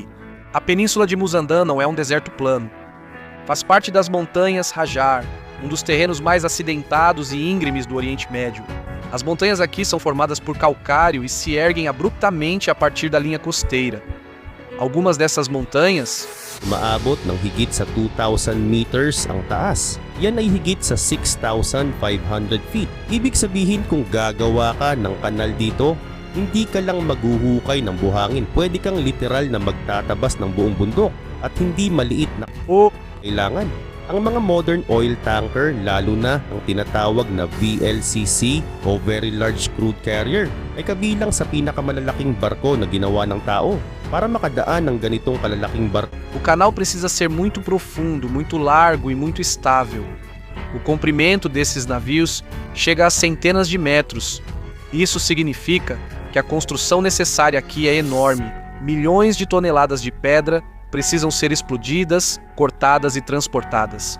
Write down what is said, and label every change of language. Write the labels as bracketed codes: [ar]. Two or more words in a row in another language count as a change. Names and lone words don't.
[pt] A península de Muzandam não é um deserto plano. Faz parte das montanhas Hajar, um dos terrenos mais acidentados e íngremes do Oriente Médio. As montanhas aqui são formadas por calcário e se erguem abruptamente a partir da linha costeira. Algumas dessas montanhas [tl] Maabot ng higit sa 2,000 meters ang taas. Yan ay higit sa 6,500 feet. Ibig sabihin kung gagawa ka ng kanal dito, hindi ka lang maghuhukay ng buhangin. Pwede kang literal na magtatabas ng buong bundok at hindi maliit na kailangan. Ang mga [en] modern oil tanker, [tl] lalo na ang tinatawag na VLCC o [en] Very Large Crude Carrier, [tl] ay kabilang sa pinakamalalaking barko na ginawa ng tao para makadaan ng ganitong kalalaking barko. [pt] O canal precisa ser muito profundo, muito largo e muito estável. O comprimento desses navios chega a centenas de metros. Isso significa que a construção necessária aqui é enorme. Milhões de toneladas de pedra precisam ser explodidas, cortadas e transportadas.